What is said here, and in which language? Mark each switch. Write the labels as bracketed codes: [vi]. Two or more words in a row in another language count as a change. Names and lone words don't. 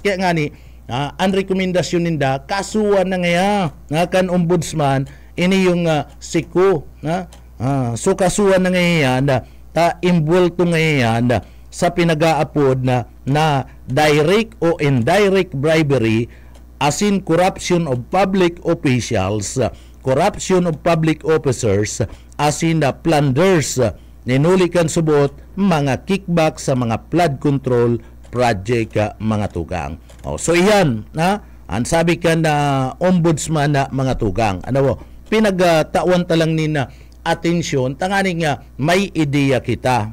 [bik] Kaya nga ni, ang rekomendasyon ninda, kasuhan na ngaya nga kan ombudsman, ini yung siku. So kasuhan na ngayon, involved ngayon sa pinag-aapod na direct o [en] indirect bribery, as in corruption of public officials, corruption of public officers, as in plunders, [bik] ninulikan subot mga kickback sa mga [en] flood control project [bik] mga tugang. So iyan, ang sabi ka na ombudsman na mga tugang. Pinagtawan talang ni na atensyon, tanganing may ideya kita.